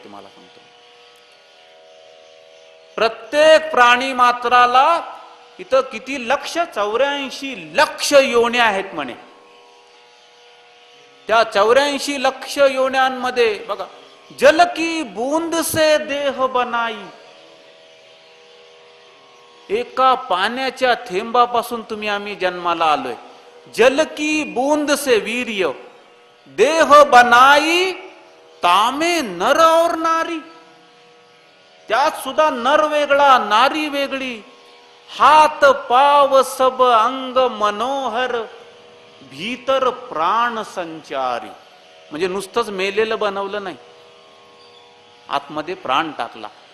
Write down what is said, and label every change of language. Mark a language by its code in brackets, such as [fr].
[mr] तुम्हाला सांगतो, प्रत्येक प्राणी मात्राला इथं किती लक्ष, 84 लक्ष योन्या आहेत म्हणे. त्या 84 लक्ष योन्यांमध्ये बघा, [hi] जल की बूंद से देह बनाई. [mr] एका पाण्याच्या थेंबापासून तुम्ही आम्ही जन्माला आलोय. [hi] जल की बूंद से वीर्य देह बनाई, तामे नर और नारी. [mr] त्यात सुद्धा नर वेगळा, नारी वेगळी. [hi] हात पाव सब अंग मनोहर, भीतर प्राण संचारी. [mr] म्हणजे नुसतंच मेलेलं बनवलं नाही, आतमध्ये प्राण टाकला.